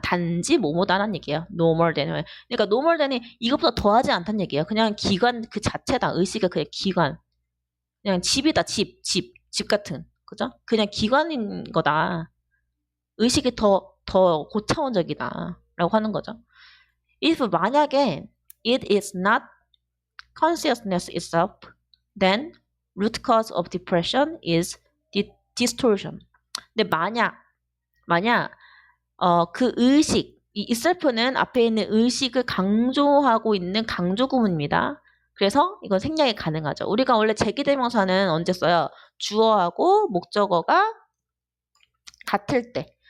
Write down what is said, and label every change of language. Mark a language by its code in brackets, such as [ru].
[ko] 단지 뭐뭐다라는 얘기예요. [en] normal than. [ko] 그러니까 normal than이 이것보다 더하지 않다는 얘기예요. 그냥 기관 그 자체다. 의식의 그냥 기관. 그냥 집이다. 집 같은. 그죠? 그냥 기관인 거다. 의식이 더 고차원적이다. 라고 하는 거죠. [en] if 만약에 it is not consciousness itself, then root cause of depression is distortion. [ko] 근데 만약 그 의식, 이 itself는 앞에 있는 의식을 강조하고 있는 강조 구문입니다. 그래서 이건 생략이 가능하죠. 우리가 원래 제기대명사는 언제 써요? 주어하고 목적어가 같을 때.